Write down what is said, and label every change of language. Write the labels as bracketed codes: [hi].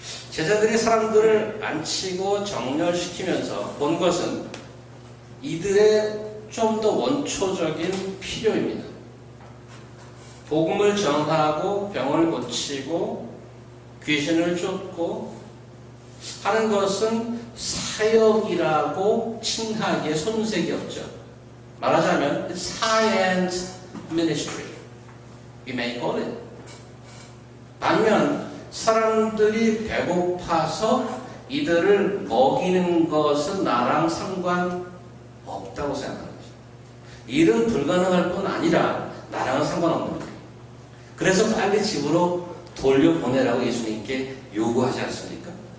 [ko] 제자들이 사람들을 앉히고 정렬시키면서 본 것은 이들의 좀 더 원초적인 필요입니다. 복음을 전하고 병을 고치고 귀신을 쫓고 하는 것은 사역이라고 칭하기에 손색이 없죠. 말하자면 [en] science ministry. We may call it. [ko] 반면 사람들이 배고파서 이들을 먹이는 것은 나랑 상관없다고 생각합니다. 일은 불가능할 뿐 아니라 나랑은 상관없는 거예요. 그래서 빨리 집으로 돌려보내라고 예수님께 요구하지 않습니까?